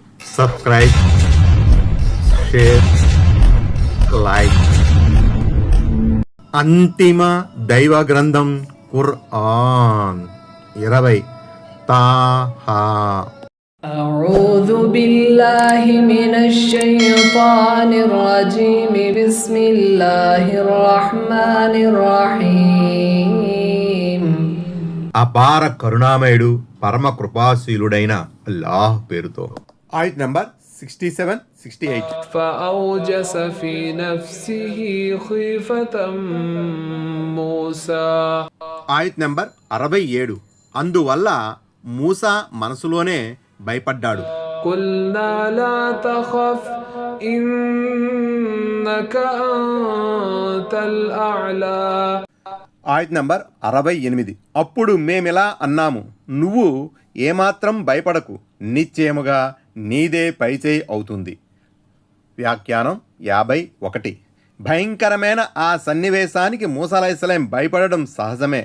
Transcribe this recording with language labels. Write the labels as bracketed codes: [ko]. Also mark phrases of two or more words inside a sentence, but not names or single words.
[en] Subscribe, share, like. [te] అంతిమ దైవ గ్రంథం ఖురాన్ 20 తాహా. [ar] أعوذ بالله من الشيطان الرجيم بسم الله الرحمن الرحيم. [te] అపార కరుణామయుడు పరమ కృపాశీలుడైన అల్లాహ్ పేరుతో. ఆయత్ నంబర్ 67-68. [ar] فأوجس في نفسه خيفة موسى. [te] ఆయత్ నంబర్ 67. అందువల్ల మూసా మనసులోనే భయపడ్డాడు. [ar] قلنا لا تخف إنك أنت الأعلى. [te] ఆయత్ నంబర్ 68. అప్పుడు మేమిలా అన్నాము, నువ్వు ఏమాత్రం భయపడకు, నిశ్చయముగా నీదే పైచేయి అవుతుంది. వ్యాఖ్యానం 51. భయంకరమైన ఆ సన్నివేశానికి మూసా అలైహిస్సలాం భయపడడం సహజమే.